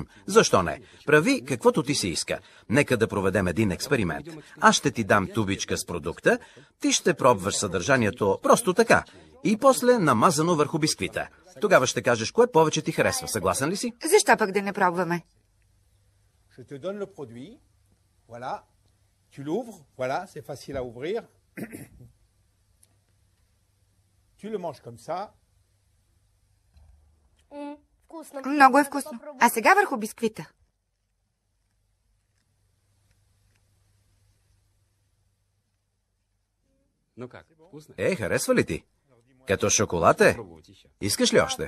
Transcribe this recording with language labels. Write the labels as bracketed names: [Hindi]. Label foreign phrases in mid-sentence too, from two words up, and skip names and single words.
[Bulgarian] Защо не? Прави каквото ти се иска. Нека да проведем един експеримент. Аз ще ти дам тубичка с продукта, ти ще пробваш съдържанието просто така и после намазано върху бисквита. Тогава ще кажеш кое повече ти харесва. Съгласен ли си? Защо пък да не пробваме? [French] Je te donne le produit. Voilà. Tu l'ouvres. Voilà, c'est facile à ouvrir. Tu le manges comme ça. [Bulgarian] Много е вкусно. А сега върху бисквита. Харесва ли ти? Като шоколад е? Искаш ли още?